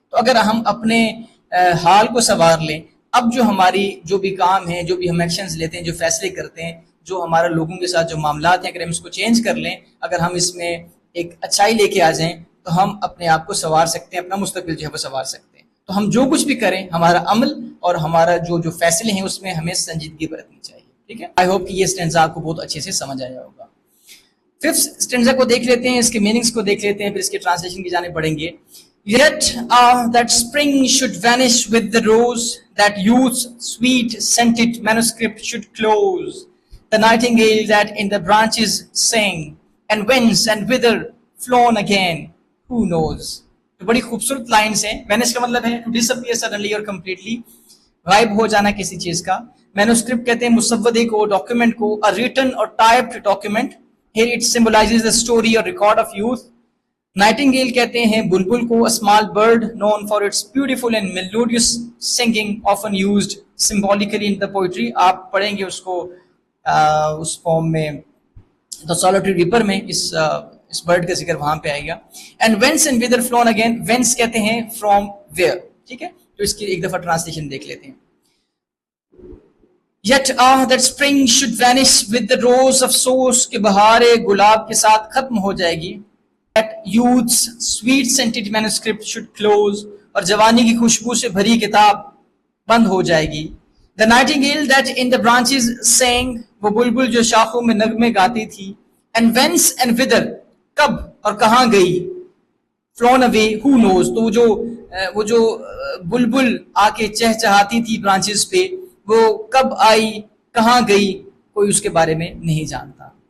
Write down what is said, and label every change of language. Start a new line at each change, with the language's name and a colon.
Urdu: تو اگر ہم اپنے حال کو سنوار لیں, اب جو ہماری جو بھی کام ہیں, جو بھی ہم ایکشنز لیتے ہیں, جو فیصلے کرتے ہیں, جو ہمارے لوگوں کے ساتھ جو معاملات ہیں, اگر ہم اس کو چینج کر لیں, اگر ہم اس میں ایک اچھائی لے کے آ جائیں تو ہم اپنے آپ کو سنوار سکتے ہیں, اپنا مستقبل جو ہے وہ سنوار سکتے ہیں. تو ہم جو کچھ بھی کریں, ہمارا عمل اور ہمارا جو فیصلے ہیں اس میں ہمیں سنجیدگی برتنی چاہیے. ٹھیک ہے, آئی ہوپ کہ یہ اسٹینزا آپ کو بہت اچھے سے سمجھ آیا ہوگا. ففتھ اسٹینزا کو دیکھ لیتے ہیں, اس کے میننگز کو دیکھ لیتے ہیں, پھر اس کے ٹرانسلیشن کی جانب بڑھیں گے.
English: Yet that spring should vanish with the rose, that youth's sweet scented manuscript should close, the nightingale that in the branches sang, and whence and whither flown again, who knows.
Urdu: تو بڑی خوبصورت lines ہیں. Vanish کا مطلب ہے
English: to disappear suddenly or completely,
Urdu: غائب ہو جانا کسی چیز کا. مینوسکرپٹ کہتے ہیں مسودے کو, ڈاکیومنٹ کو,
English: a written or typed document. Here it symbolizes the story or record of youth.
Urdu: Nightingale کہتے ہیں بلبل کو,
English: a small bird known for its beautiful and melodious singing, often used symbolically in the poetry.
Urdu: آپ پڑھیں گے اس کو اس form میں The Solitary Reaper میں اس bird کا ذکر وہاں پہ آئے گا.
English: And whence and whither flown again, whence
Urdu: کہتے ہیں
English: from where.
Urdu: ٹھیک ہے, تو اس کی ایک دفعہ ٹرانسلیشن دیکھ لیتے ہیں.
English: Yet that spring should vanish with the rose of source,
Urdu: کہ بہار گلاب کے ساتھ ختم ہو جائے گی.
English: That youth's sweet scented manuscript should close,
Urdu: اور جوانی کی خوشبو سے بھری کتاب بند ہو جائے گی.
English: The nightingale that in the branches sang,
Urdu: وہ بلبل جو شاخوں میں نغمے گاتی تھی.
English: And whence and whither,
Urdu: کب اور کہاں گئی.
English: Flown away, who knows,
Urdu: تو وہ جو بلبل آ کے چہچہاتی تھی برانچز پہ, وہ کب آئی کہاں گئی کوئی اس کے بارے میں نہیں جانتا.